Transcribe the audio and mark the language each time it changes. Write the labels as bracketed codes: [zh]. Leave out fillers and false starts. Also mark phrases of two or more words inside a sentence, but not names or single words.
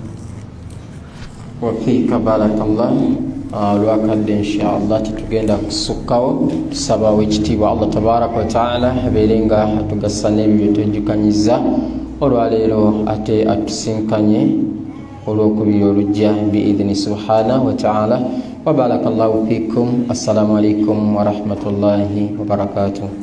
[ar] وفيك بارك الله [lg] lwakadde inshallah tetugenda kusukkawo tusaba wekitiibwa [ar] الله تبارك وتعالى [lg] abeere nga atugasa n'ebyo byetwejjukanyiza olwaleero ate atusinkanye olwokubiri olujja [ar] بإذنه سبحانه وتعالى وبارك الله فيكم السلام عليكم ورحمة الله وبركاته.